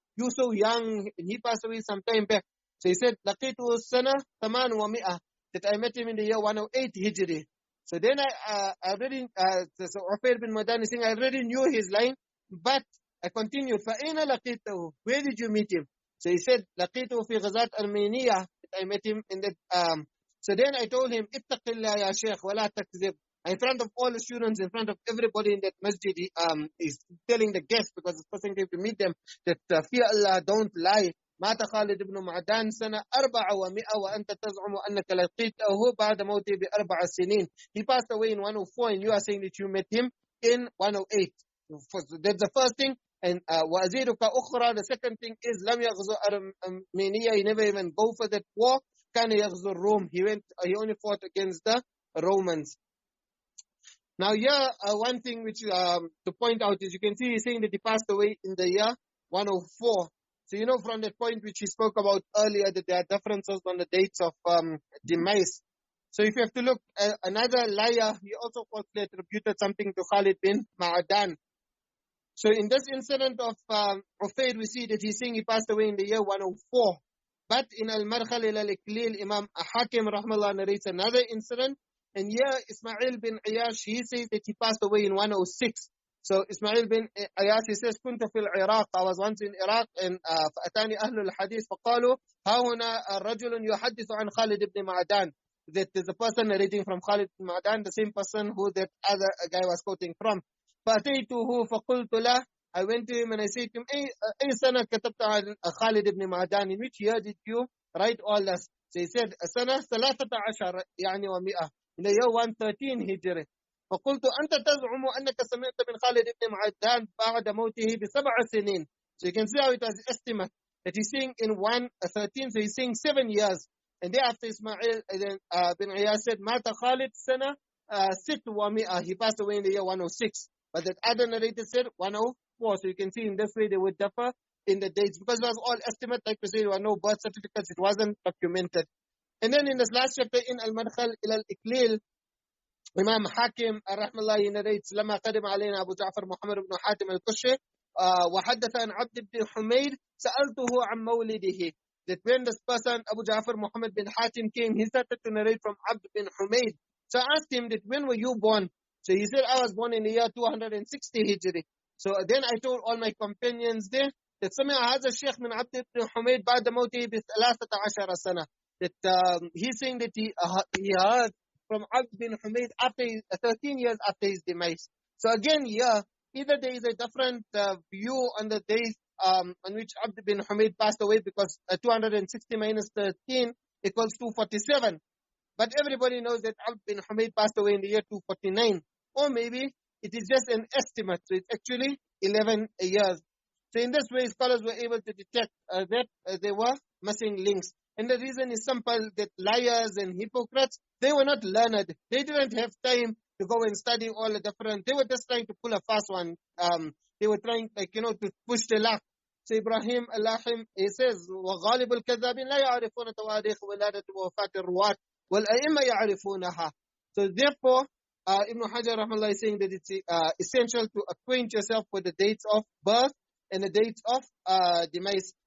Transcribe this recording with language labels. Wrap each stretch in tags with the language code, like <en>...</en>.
<en>You're so young, and he passed away some time back. So he said,</en> <ar>لَقِيتُهُ السَّنَةَ 800,</ar> <en>that I met him in the year 108 Hijri. So then I already, so Ufair bin Ma'adan is saying, I already knew his line, but I continued,</en> <ar>فَأَيْنَ لَقِيتُهُ,</ar> <en>where did you meet him? So he said,</en> <ar>لَقِيتُهُ فِي غَزَاةِ أَرْمَيْنِيَّةٍ,</ar> <en>that I met him in that. So then I told him,</en> <ar>اتَّقِ اللَّهَ يَا شَيْخ وَلَا تَكْذِبْ.</ar> <en>In front of all the students, in front of everybody in that masjid, he's telling the guests, because this person came to meet them, that fear Allah, don't lie.</en> <ar>مات خالد بن معدان سنة 400 وأنت تزعم أنك لقيته بعد موته ب4 سنين.</ar> <en>He passed away in 104, and you are saying that you met him in 108. That's the first thing. And</en> <ar>وأزيدك أخرى,</ar> <en>the second thing is</en> <ar>لم يغزو أرمينيا,</ar> <en>he never even go for that war.</en> <ar>كان يغزو الروم,</ar> <en>he only fought against the Romans. Now here, one thing which to point out is, you can see he's saying that he passed away in the year 104. So you know from that point which he spoke about earlier, that there are differences on the dates of demise. So if you have to look, another liar, he also falsely attributed something to Khalid bin Ma'adan. So in this incident of Ufair, we see that he's saying he passed away in the year 104. But in Al-Markhal ila al-Iklil, Imam Hakim rahmallah narrates another incident, And here, Ismail bin Ayyash, he says that he passed away in 106. So Ismail bin Ayyash, he says,</en> <ar>كنت في العراق,</ar> <en>I was once in Iraq, and</en> <ar>فأتاني أهل الحديث فقالوا ها هنا رجل يحدث عن خالد بن معدان.</ar> <en>That is a person narrating from Khalid ibn Ma'dan, the same person who that other guy was quoting from.</en> <ar>فأتيته فقلت له,</ar> <en>I went to him and I said to him,</en> <ar>أي سنة كتبت عن خالد بن معدان?</ar> <en>In which year did you write all this? So he said,</en> <ar>سنة 13 يعني و100,</ar> <en>in the year 113 Hijri.</en> <ar>فقلت أنت تزعم أنك سمعت من خالد بن معدان بعد موته ب7 سنين.</ar> <en>So you can see how it was estimate that he's saying in 113, so he's saying 7 years. And thereafter Ismail bin Ayyash said,</en> <ar>Mata Khalid sana 6 و100,</ar> <en>he passed away in the year 106. But that other narrator said 104. So you can see in this way they would differ in the dates, because it was all estimate. Like we say, there were no birth certificates, it wasn't documented. And then in this last chapter, in Al-Madkhal ila al-Iklil, Imam Hakim rahimahullah, he narrates,</en> <ar>لما قدم علينا أبو جعفر محمد بن حاتم القشي وحدث عن عبد بن حميد سألته عن مولده.</ar> <en>That when this person, Abu Ja'far Muhammad bin Hatim, came, he started to narrate from Abd bin Humayd. So I asked him that, when were you born? So he said, I was born in the year 260 Hijri. So then I told all my companions there that</en> <ar>سمع هذا الشيخ من عبد بن حميد بعد موته ب13 سنة.</ar> <en>That he's saying that he heard from Abd bin Humayd after 13 years after his demise. So again, yeah, either there is a different view on the days on which Abd bin Humayd passed away, because 260 minus 13 equals 247. But everybody knows that Abd bin Humayd passed away in the year 249. Or maybe it is just an estimate. So it's actually 11 years. So in this way, scholars were able to detect that there were missing links. And the reason is simple, that liars and hypocrites, they were not learned. They didn't have time to go and study all the different. They were just trying to pull a fast one. They were trying, to push the luck. So Ibrahim al-Lahim, he says,</en> <ar>وَغَالِبُ الْكَذَّابِينَ لَا يَعْرِفُونَ تَوَارِيخ وَلَادَةِ وَوَفَاةِ الرُّوَاةِ وَالْأَئِمَّةُ يَعْرِفُونَها.</ar> <en>So therefore, Ibn Hajar rahmallah is saying that it's essential to acquaint yourself with the dates of birth and the dates of demise.</en>